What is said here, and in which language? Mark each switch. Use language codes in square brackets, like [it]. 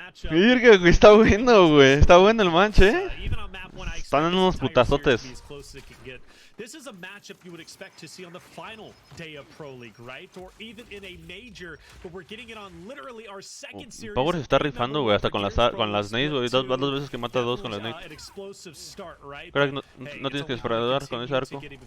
[es] Virga, güey, está bueno, güey. Está bueno el match, Están en unos putazotes. [en] This is a matchup you would expect to see on the final day of Pro League, right? Or even in a major, but we're getting it on literally our second series. [es] Power se está rifando, güey, hasta con las nades, güey. Dos veces que mata dos con las nades. Crack, no tienes que esperar con ese arco.